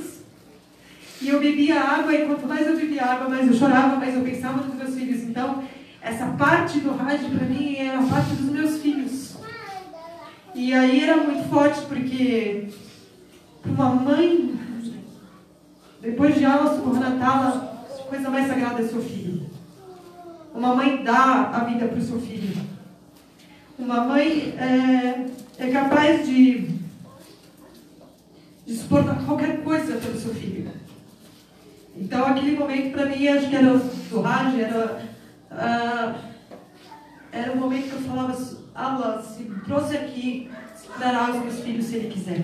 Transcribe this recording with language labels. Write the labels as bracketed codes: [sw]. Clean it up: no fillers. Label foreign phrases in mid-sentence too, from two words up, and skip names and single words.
[pt] E eu bebia água, e quanto mais eu bebia água, mais eu chorava, mais eu pensava nos meus filhos. Então, essa parte do Hajj, para mim, era a parte dos meus filhos. E aí era muito forte, porque para uma mãe, depois de Allah [ar] سبحانه وتعالى, [pt] a coisa mais sagrada é seu filho. Uma mãe dá a vida para o seu filho. Uma mãe é capaz de suportar qualquer coisa pelo seu filho. Então, aquele momento, para mim, acho que era do Hajj, era um momento que eu falava, Allah, se me trouxe aqui, dará aos meus filhos se Ele quiser.